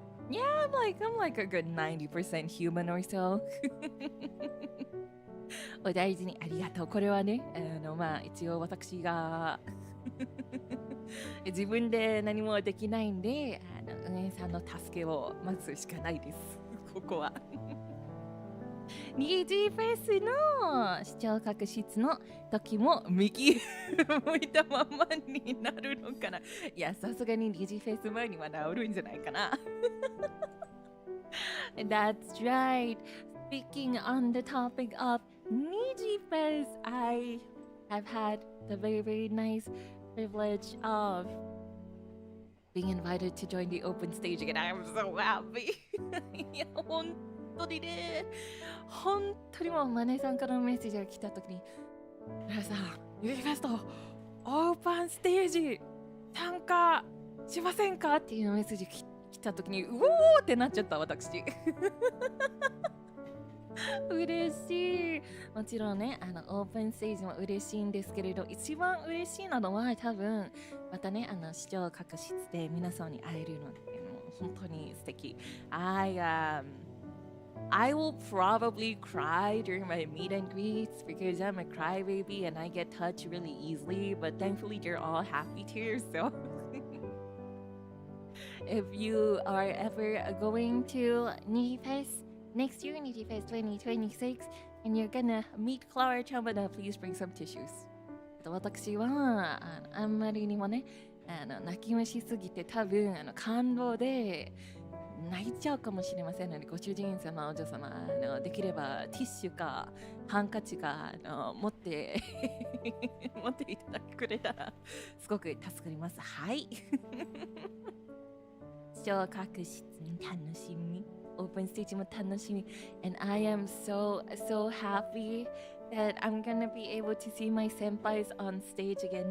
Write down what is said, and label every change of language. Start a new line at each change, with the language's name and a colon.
English: Yeah, I'm like a good 90% human or so.
Japanese: お大事にありがとう。これはね、一応私が自分で何もできないんで、運営さんの助けを待つしかないです。ここは。ニジフェスの視聴覚室の時も右向いたままになるのかな。いや、さすがにニジフェス前には治るんじゃないかな。
English: That's right. Speaking on the topic of Niji Fes, I have had the very nice privilege of being invited to join the open stage again. I am so happy.
Japanese: いや、本当にね、本当にもうマネさんからのメッセージが来たときに、皆さん、ユニフェストオープンステージ参加しませんかっていうメッセージ来来た時にうおーってなっちゃった私。嬉しい。もちろんね、オープンステージも嬉しいんですけれど、一番嬉しいのは多分、またね、視聴覚室で皆さんに会えるので、もう本当に素敵。
English: I will probably cry during my meet and greets because I'm a crybaby and I get touched really easily, but thankfully they're all happy too, so if you are ever going to Niji Fes next year, Niji Fes 2026, and you're gonna meet Klara Charmwood, please bring some tissues.
Japanese: 私はあんまりにもね、泣き虫すぎて多分感動で泣いちゃうかもしれませんので、ご主人様、お嬢様、できればティッシュかハンカチか持って持っていただくれたらすごく助かります。はい。視聴覚室に楽しみ、オープンステージも楽しみ。
English: And I am so happy that I'm gonna be able to see my senpais on stage again.